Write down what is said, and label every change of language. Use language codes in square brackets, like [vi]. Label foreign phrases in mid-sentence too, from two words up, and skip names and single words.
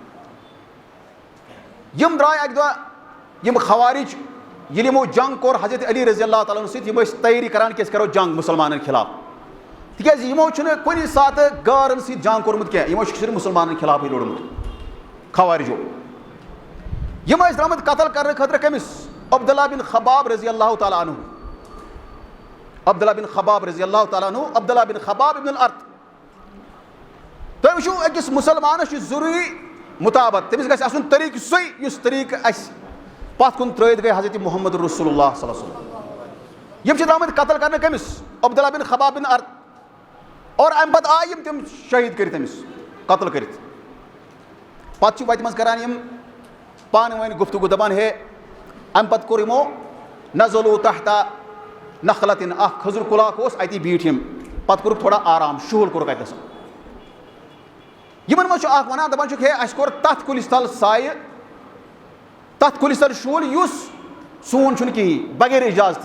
[ks] یِم درٛاے اکہِ دۄہ یِم خوارج ییٚلہِ یِمو جنگ کوٚر حضرت علی [ar] رضی اللہ تعالیٰ [ks] ہَن سۭتۍ یِم ٲسۍ تیٲری کران کہِ أسۍ کرو جنگ مُسلمانن خِلاف تِکیٛازِ یِمو چھُنہٕ کُنہِ ساتہٕ غٲرن سۭتۍ جنگ کوٚرمُت کینٛہہ یِمو چھُ صرف مُسلمانن خِلافٕے لوٚڑمُت خوارجو یِم ٲسۍ درٛامٕتۍ قتل کرنہٕ خٲطرٕ کٔمِس عبداللہ بن خباب [ar] رضی اللہ تعالیٰ عنہ [ks] عبداللہ بن خباب [ar] رضی اللہ تعالیٰ عنہ [ks] عبداللہ بن خباب ابن الارت تُہۍ وٕچھِو أکِس مُسلمانَس چھُ ضروٗری مُطابت تٔمِس گژھِ آسُن طریٖقہٕ سُے یُس طریٖقہٕ اَسہِ پَتھ کُن ترٛٲیِتھ گٔے حضرت محمد رسول اللہ [ar] صلی اللہ علیہ وسلم. [ks] یِم چھِ درٛامٕتۍ قتل کرنہٕ کٔمِس؟ عبداللہ بن خباب بن ارد. اور اَمہِ پَتہٕ آیہِ یِم تِم شہیٖد کٔرِتھ أمِس قتل کٔرِتھ. پَتہٕ چھِ وَتہِ منٛز کران یِم پانہٕ ؤنۍ گفتگوٗ دَپان ہے اَمہِ پَتہٕ کوٚر یِمو [ar] نزلوٗ تحتا نخلتن [ks] اکھ کھٔزٕر کُل اکھ اوس اَتی بیٖٹھۍ یِم. پَتہٕ کوٚرُکھ تھوڑا آرام شُہُل کوٚرُکھ اَتٮ۪س. یِمن منٛز چھُ اکھ وَنان دَپان چھُکھ ہے اَسہِ کوٚر تَتھ کُلِس تل سایہِ تَتھ کُلِس تل شُہُل یُس سون چھُنہٕ کِہیٖنۍ بغیر اِجازتہٕ.